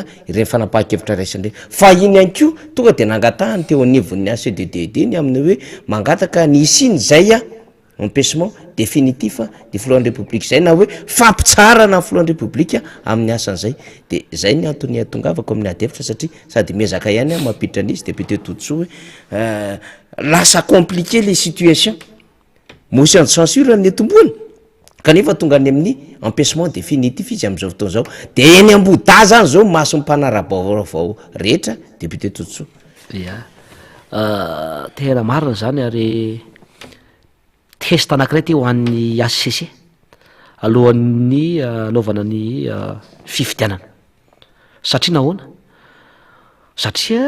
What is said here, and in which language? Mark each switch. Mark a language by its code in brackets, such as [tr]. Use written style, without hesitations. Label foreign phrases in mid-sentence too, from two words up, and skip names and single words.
[mg] ireny fanapahan-kevitra raisandreny fa iny ihany ko tonga de nangatahany teo anivon'ny ACDDD ny amin'ny hoe mangataka ny isiny zay [fr] empêchement définitif [mg] de filohan'ny république zay na hoe fampitsarana ny filohan'ny république amin'ny asan'izay de zay ny antony atongavako amin'ny adevitra satria sady miezaka ihany mampiditra an'izy député Totsoa hoe lasa [fr] compliqué les situations motion de censure [mg] ny tomboany kanefa tonga any amin'ny [fr] empêchement définitif [mg] izy am'izao fotoana zao de eny amboda zany zao maso mpanarabaovao rehetra député Totsoa ia tena marina zany ary test anankiray ty ho an'ny ACC alohan'ny anaovana ny fifidianana satria nahoana satria